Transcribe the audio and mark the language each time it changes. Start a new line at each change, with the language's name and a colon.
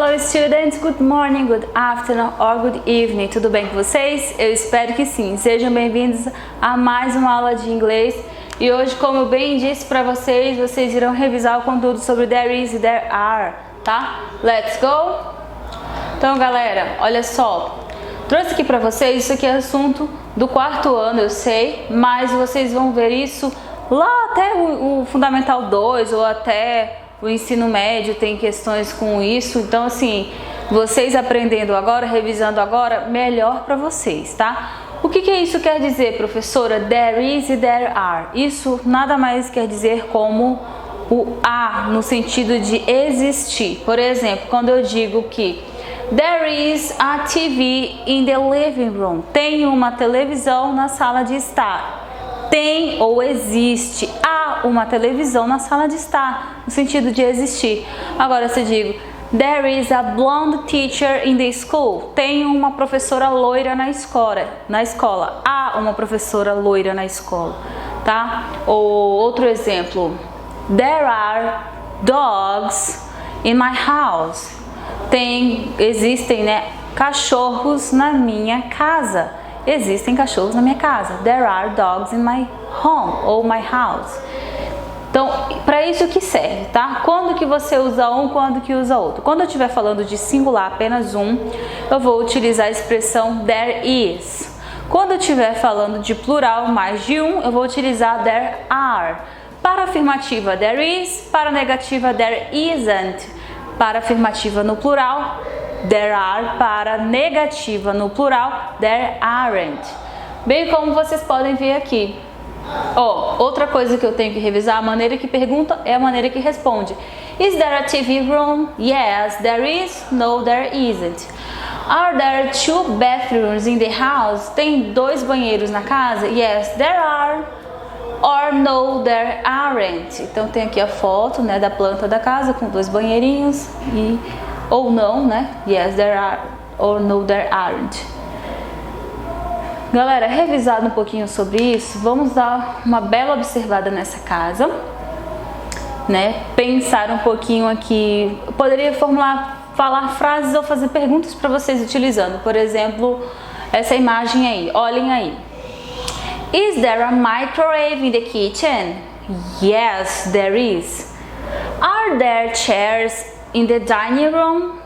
English: students, good morning, good afternoon or good evening.
Portuguese: Tudo bem com vocês? Eu espero que sim. Sejam bem-vindos a mais uma aula de inglês. E hoje, como eu bem disse para vocês, vocês irão revisar o conteúdo sobre there is e there are, tá?
English: Let's go?
Portuguese: Então, galera, olha só. Trouxe aqui para vocês, isso aqui é assunto do quarto ano, eu sei, mas vocês vão ver isso lá até o Fundamental 2 ou até o ensino médio tem questões com isso. Então, assim, vocês aprendendo agora, revisando agora, melhor para vocês, tá? O que isso quer dizer, professora? There is e there are. Isso nada mais quer dizer como o a, no sentido de existir. Por exemplo, quando eu digo que
English: there is a TV in the living room.
Portuguese: Tem uma televisão na sala de estar. Tem ou existe. Há uma televisão na sala de estar, no sentido de existir. Agora, se eu digo
English: there is a blonde teacher in the school.
Portuguese: Tem uma professora loira na escola. Há uma professora loira na escola, tá? Ou outro exemplo.
English: There are dogs in my house.
Portuguese: Existem, né, cachorros na minha casa. Existem cachorros na minha casa.
English: There are dogs in my home ou my house.
Portuguese: Então, para isso que serve, tá? Quando que você usa um, quando que usa outro? Quando eu estiver falando de singular, apenas um, eu vou utilizar a expressão there is. Quando eu estiver falando de plural, mais de um, eu vou utilizar there are. Para afirmativa, there is. Para negativa, there isn't. Para afirmativa no plural, there are. Para negativa no plural, there aren't. Bem como vocês podem ver aqui. Outra coisa que eu tenho que revisar, a maneira que pergunta é a maneira que responde.
English: Is there a TV room? Yes, there is. No, there isn't. Are there two bathrooms in the house?
Portuguese: Tem dois banheiros na casa?
English: Yes, there are. Or no, there aren't.
Portuguese: Então tem aqui a foto, né, da planta da casa com dois banheirinhos ou não, né?
English: Yes, there are. Or no, there aren't.
Portuguese: Galera, revisado um pouquinho sobre isso, vamos dar uma bela observada nessa casa, né? Pensar um pouquinho aqui. Eu poderia falar frases ou fazer perguntas para vocês utilizando, por exemplo, essa imagem aí. Olhem aí.
English: Is there a microwave in the kitchen? Yes, there is. Are there chairs in the dining room?